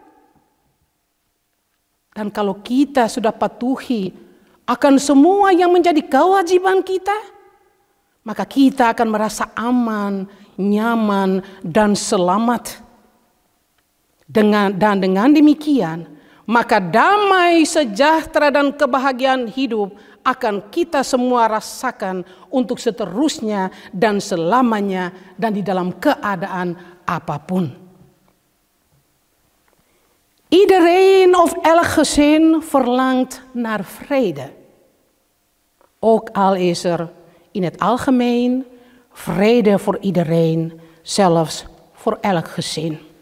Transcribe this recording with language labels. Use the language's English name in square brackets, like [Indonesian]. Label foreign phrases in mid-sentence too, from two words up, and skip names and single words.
[Indonesian] Dan kalau kita sudah patuhi akan semua yang menjadi kewajiban kita, maka kita akan merasa aman, nyaman, dan selamat. Dan dengan demikian, maka damai sejahtera dan kebahagiaan hidup akan kita semua rasakan untuk seterusnya dan selamanya dan di dalam keadaan apapun. [Dutch] Iedereen of elk gezin verlangt naar vrede. Ook al is in het algemeen vrede voor iedereen, zelfs voor elk gezin.